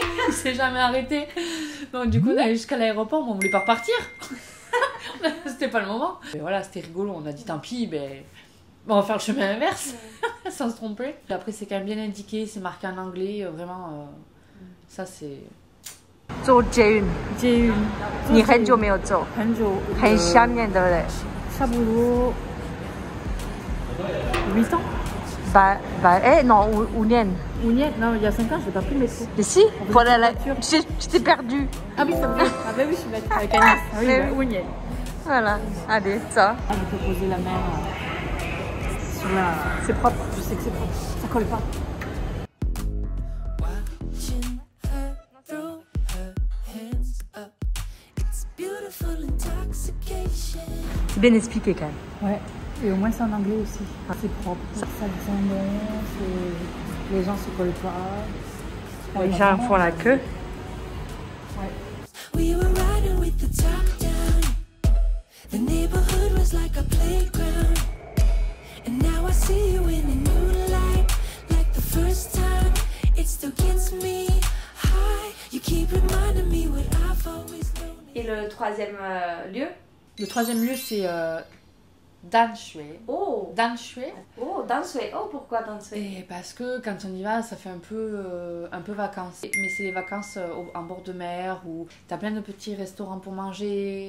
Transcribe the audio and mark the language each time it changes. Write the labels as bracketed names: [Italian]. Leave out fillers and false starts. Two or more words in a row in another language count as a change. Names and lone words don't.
[French] Il s'est jamais arrêté. Donc du coup, on est allé jusqu'à l'aéroport, mais on voulait pas repartir. C'était pas le moment. Et voilà, c'était rigolo. On a dit tant pis, ben, on va faire le chemin inverse, sans se tromper. Et après, c'est quand même bien indiqué, c'est marqué en anglais, vraiment. Ça, c'est. [Chinese] 坐捷运，捷运，你很久没有坐，很久，很想念，对不对？差不多8 ans. [French] Eh non, 5 年。 [Chinese] 5 年, [French] non, il y a 5 ans, je n'ai pas pris le métro. Mais si, voilà, tu t'es perdu. Ah oui, c'est vrai. Ah bah oui, je suis bête, avec Agnès. Ah oui, Mais bah, 5 年. Voilà, allez, ça. Ah, je peux poser la main sur la... C'est propre, je sais que c'est propre. Ça colle pas. C'est bien expliqué quand même. Ouais, et au moins c'est en anglais aussi. C'est propre, ça sent bon, les gens se collent pas. Les gens font la queue. Ouais. [English] We were riding with the top down. The neighborhood was like a playground. And now I see you in a new light. Like the first time, it still gets me high. You keep reminding me what I've always known. [French] Et le troisième lieu? Le troisième lieu, c'est Danshui. Oh, Danshui. oh, Danshui. Oh, pourquoi Danshui? Et parce que quand on y va, ça fait un peu vacances. Mais c'est les vacances en bord de mer où t'as plein de petits restaurants pour manger.